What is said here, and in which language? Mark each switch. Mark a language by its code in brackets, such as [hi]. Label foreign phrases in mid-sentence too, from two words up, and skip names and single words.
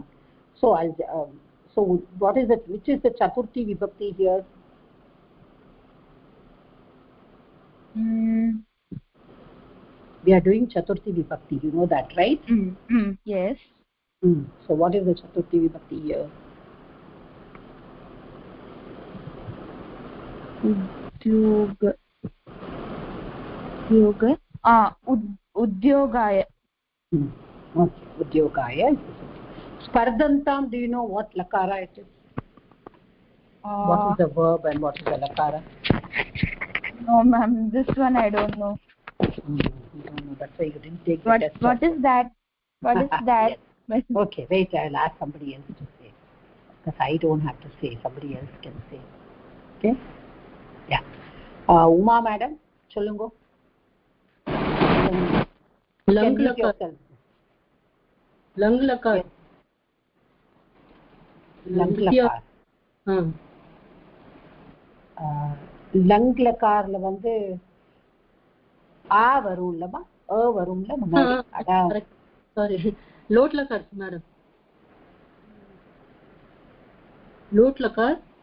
[en] So what is it? Which is the [sa] चतुर्थी विभक्ति [en] here? We are doing [sa] चतुर्थी विभक्ति. [en] You know that, right? Yes. So what is the [sa] चतुर्थी विभक्ति [en] here? Udyogaya. Okay, Udyogaya. Spardhantam, do you know what lakara it is? What is the verb and what is the lakara? No, ma'am. This one I don't know. You don't know. That's why you didn't take the test. What is that? What is that? Yes. Okay, wait. I'll ask somebody else to say. Because I don't have to say. Somebody else can say. Okay? Yeah. [ta] Uma madam, cholungo. [sa] लङ् लकार। लङ् लकार. [ta] லங்லக்கார்ல வந்து ஆ வரும்லமா அ வரும்ல முன்னாடி அடா [sa] सॉरी लोट् लकार मैडम लोट् लकार